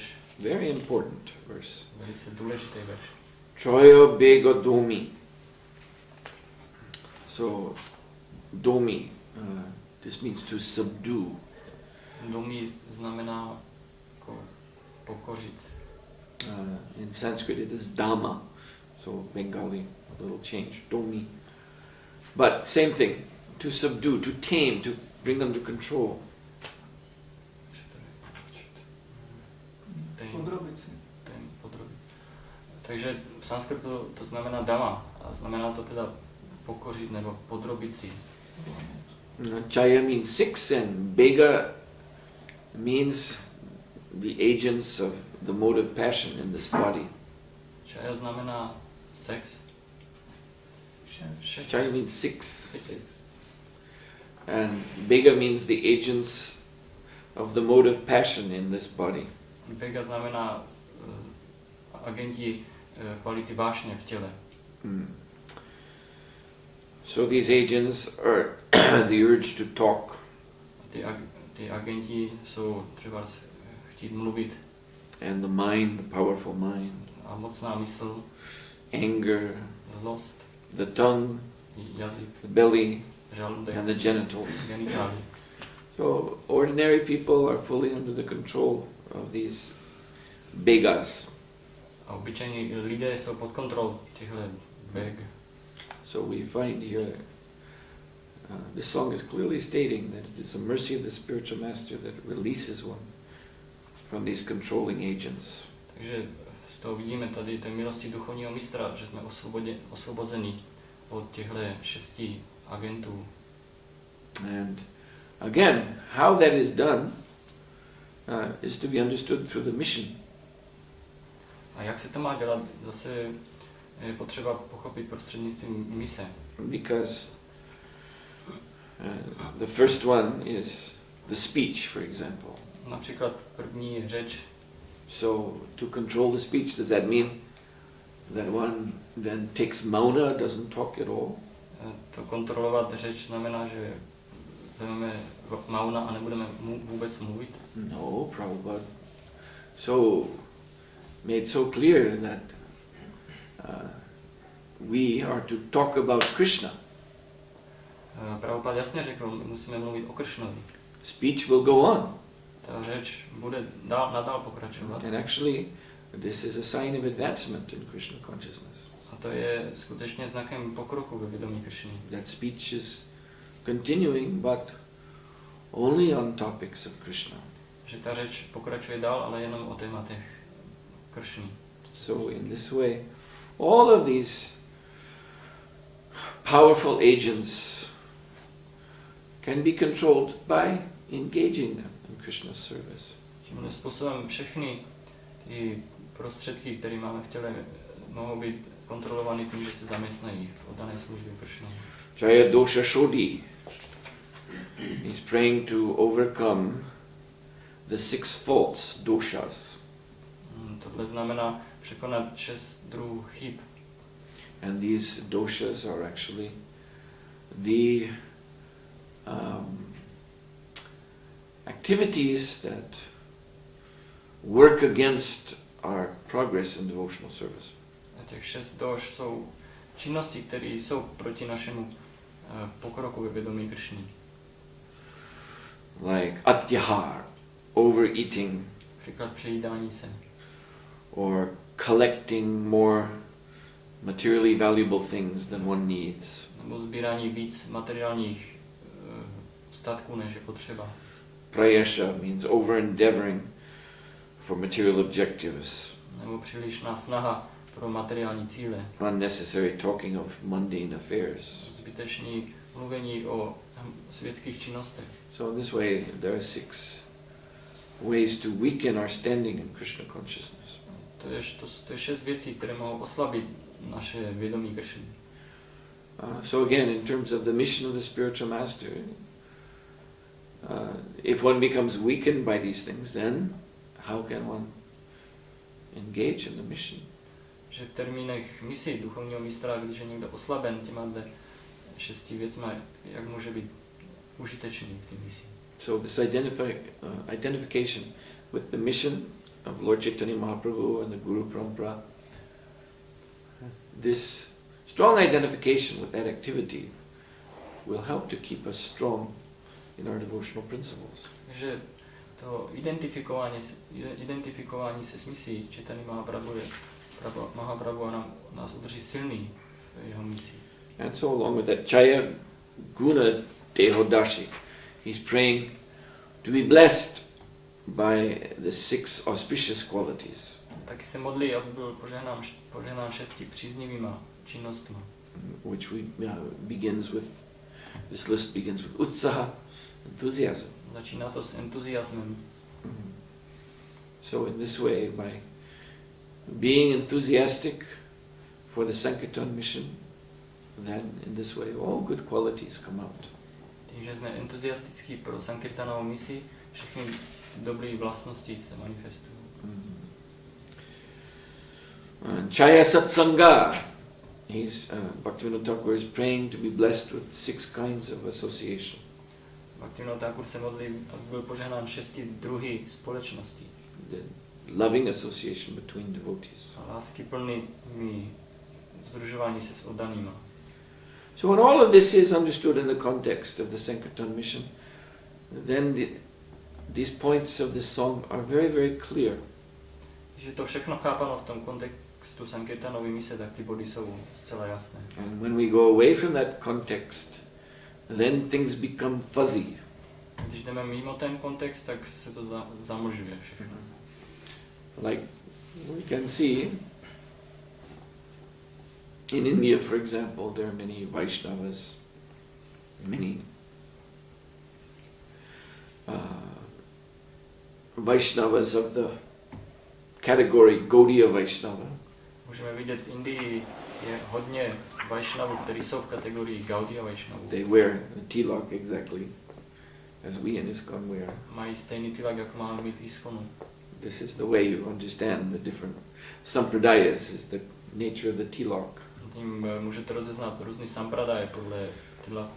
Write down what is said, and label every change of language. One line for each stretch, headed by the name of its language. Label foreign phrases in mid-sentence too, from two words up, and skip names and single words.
English: Very important verse.
Czech: Velice důležitý verš.
Bangla: ছয় বেগ দমি.
English: So, Domi, this means to subdue.
Czech: Domi znamená jako pokořit.
English: In Sanskrit it is Dhamma, so Bengali, a little change, Domi. But same thing, to subdue, to tame, to bring under control.
Czech: Podrobit. Takže v sanskritu to znamená dama a znamená to teda pokořit nebo podrobit si.
English: Chaya means six and Bega means the agents of the mode of passion in this body.
Czech: Chaya znamená sex.
English: Chaya means six. And Bega means the agents of the mode of passion in this body.
Czech: Bega znamená agenti kvality vášně v těle.
English: So these agents are the urge to talk.
Czech: Ty agenti jsou třeba chtít mluvit.
English: And the mind, the powerful mind.
Czech: A mocná mysl.
English: Anger.
Czech: Zlost.
English: The tongue.
Czech: Jazyk.
English: The belly.
Czech: Žaludek.
English: And the genitals.
Czech: Genitálie.
English: So ordinary people are fully under the control of these begas.
Czech: A obyčejní lidé jsou pod kontrolou těchto beg.
English: So we find here, this song is clearly stating that it is the mercy of the spiritual master that releases one from these controlling agents.
Czech: Takže z toho vidíme tady té milosti duchovního mistra, že jsme osvobozeni od těchto 6 agentů.
English: And again, how that is done is to be understood through the mission.
Czech: A jak se to má dělat, zase je potřeba pochopit prostřednictvím mise.
English: Because the first one is the speech, for example.
Czech: Například první řeč.
English: So to control the speech, does that mean that one then takes mauna, doesn't talk at all?
Czech: To kontrolovat řeč znamená, že vezmeme mauna a nebudeme vůbec mluvit?
English: No, Prabhupada. So made so clear that we are to talk about Krishna.
Czech: Prabhupada jasně řekl, my musíme mluvit o Krishnovi.
English: Speech will go on.
Czech: Ta řeč bude nadál pokračovat.
English: And actually, this is a sign of advancement in Krishna consciousness.
Czech: A to je skutečně znakem pokroku ve vědomí Krishny.
English: That speech is continuing, but only on topics of Krishna.
Czech: Že ta řeč pokračuje dál, ale jenom o tématech Krishny.
English: So in this way, all of these powerful agents can be controlled by engaging them in Krishna's service.
Czech: Tímhle způsobem všechny ty prostředky, které máme v těle, mohou být kontrolovány tím, že se zaměstnají v oddané službě Krishnovi.
Bangla: জয় দোষ শোধি.
English: He's praying to overcome the 6 faults, doshas.
Czech: Tohle znamená překonat 6 druhů chyb.
English: And these doshas are actually the activities that work against our progress in devotional service.
Czech: A těch 6 doš jsou činnosti, které jsou proti našemu pokroku ve vědomí Krishny.
English: Like atyahar, overeating,
Czech: Příklad přejídání se.
English: or collecting more materially valuable things than one needs.
Czech: Nebo sbírání víc materiálních statků, než je potřeba.
English: Prayasha means over endeavoring for material objectives.
Czech: Nebo přílišná snaha pro materiální cíle.
English: Unnecessary talking of mundane affairs.
Czech: Zbytečný mluvení o světských činnostech.
English: So in this way there are 6 ways to weaken our standing in Krishna consciousness.
Czech: To je 6 věcí, které mohou oslabit naše vědomí Krishny.
English: So again, in terms of the mission of the spiritual master, if one becomes weakened by these things, then how can one engage in the mission?
Czech: Že v termínech misi duchovního mistra, když je někdo oslaben těma 6 věcma, jak může být užitečný v té misi.
English: So this identification with the mission of Lord Chaitanya Mahaprabhu and the Guru Parampara, this strong identification with that activity will help to keep us strong in our devotional principles.
Czech: Takže to identifikování se s misí Chaitanya Mahaprabhu nás udrží silný v jeho misi.
English: And so along with that
Bangla: ছয় গুণ দেহ দাসী,
English: he's praying to be blessed by the 6 auspicious qualities.
Czech: Taky se modlí, aby byl požehnán 6 příznivýma činnostmi.
English: Which begins with, this list begins with utsaha, enthusiasm.
Czech: Začíná to s entuziasmem.
English: So in this way, by being enthusiastic for the Sankirtan mission, then in this way all good qualities come out.
Czech: Tím, že jsme entuziastický pro Sankirtanovou misi, všechny dobré vlastnosti se manifestují.
Bangla: ছয় সৎসঙ্গ,
English: Bhaktivinoda Thakur is praying to be blessed with 6 kinds of association.
Czech: Bhaktivinoda Thakur se modlí, aby byl požehnán 6 druhy společností.
English: The loving association between devotees.
Czech: A láskyplnými sdružování se s oddanýma.
English: So when all of this is understood in the context of the Sankirtan mission, then these points of this song are very, very clear.
Czech: Když je to všechno chápano v tom kontextu Sankirtanovy mise, tak ty body jsou zcela jasné.
English: And when we go away from that context, then things become fuzzy.
Czech: Když jdeme mimo ten kontext, tak se to zamlžuje všechno.
English: Like we can see in India, for example, there are many Vaishnavas, many Vaishnavas of the category Gaudiya Vaishnava.
Czech: Můžeme vidět v Indii je hodně Vaishnavů, kteří jsou v kategorii Gaudiya Vaishnavů.
English: They wear a tilak exactly as we in ISKCON wear.
Czech: Mají stejný tilak, jako máme my v ISKCONu.
English: This is the way you understand the different sampradayas, is the nature of the tilak.
Czech: Tím můžete rozeznat různý sampradaje podle tilaku.